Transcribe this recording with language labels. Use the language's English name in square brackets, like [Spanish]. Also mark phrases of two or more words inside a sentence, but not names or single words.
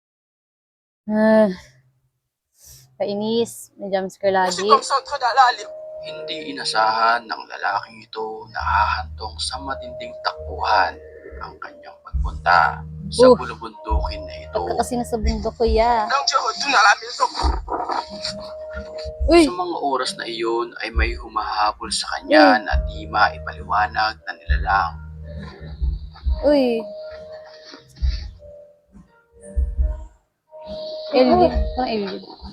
[Filipino] May jumpscare lagi. Hindi inasahan ng lalaking ito na hahantong sa matinding takbuhan ang kanyang pagpunta sa Oh. bulubundukin na ito. Pagka kasi nasa bundok, kuya. [Chinese] 刚结婚就拿来民宿。 Uy! [Filipino] Sa mga oras na iyon ay may humahabol sa kanya na di maipaliwanag na nilalang. Uy! Alien. Parang alien.